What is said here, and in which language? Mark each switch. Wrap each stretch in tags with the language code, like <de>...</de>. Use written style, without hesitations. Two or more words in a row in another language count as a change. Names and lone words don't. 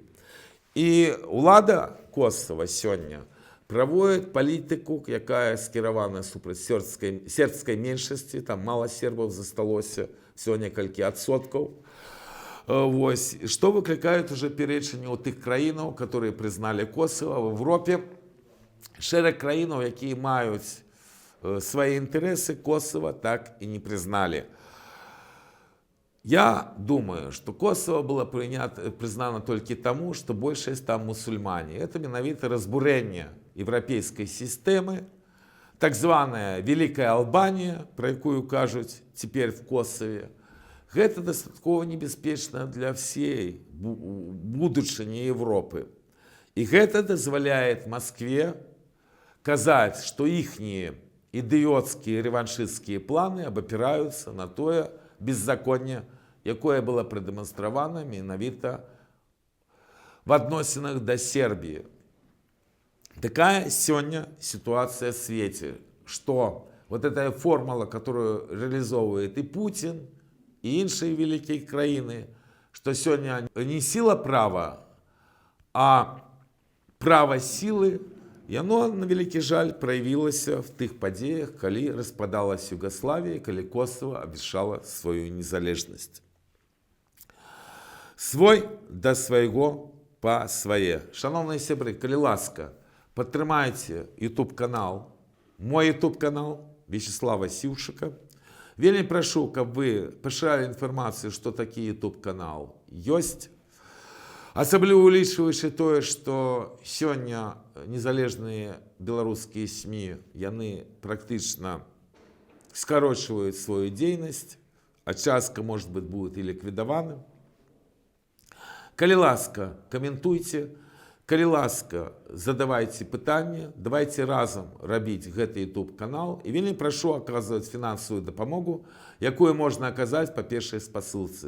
<be>І ўлада Косава сёння праводзіць палітыку, якая скіравана супраць сербскай меншасці, там мала сербаў засталося, всего некалькі адсоткаў. Вось, што выклікае уже пярэчанне ў тых краінаў, которые прызналі Косава в Европе. Шэраг краінаў, якія маюць свае інтарэсы, Косава так і не прызналі.</be> <ru>Я думаю, что Косово было признано только тому, что большасць там мусульмане.</ru> <be>Это менавіта разбурэнне еўрапейскай сістэмы, так званая Великая Албания, про якую кажуць</be> <ru>теперь в Косове.</ru> <be>Гэта дастаткова небяспечна для всей будучыні Европы. И гэта дазваляет Москве казаць,</be> <ru>что ихние</ru> <be>ідыёцкія рэваншысцкія планы абапіраюцца на тое беззаконне, якое было прадэманстравана менавіта в адносінах да Сербіі.</be> <ru>Такая сёння ситуация в свете, что вот эта формула, которую реализовывает и Путин, и іншыя великие краины, что сёння не сила права, а право силы,</ru> <be>яно, на великий жаль, проявілася в тых падзеях, калі распадалась Югославия, калі Косово абвяшчала свою незалежнасць. Свой да свайго па свае. Шановныя сябры, калі ласка, падтрымайце YouTube-канал, мой YouTube-канал Вячеслава Сіўчыка. Вельмі прашу, каб вы пашыралі інфармацыю, што такі YouTube-канал ёсць. Асабліва улічваючы тое, што сёння незалежныя беларускія СМІ, яны практычна скарочваюць сваю дзейнасць, а частка,</be> <ru>может быть, будет и ликвидована.</ru> <be>Калі ласка, каментуйте, калі ласка, задавайте пытанні, давайте разом рабіць гэты YouTube-канал. І вельмі прашу аказваць фінансавую дапамогу, якую можна аказаць па першай спасылцы.</be>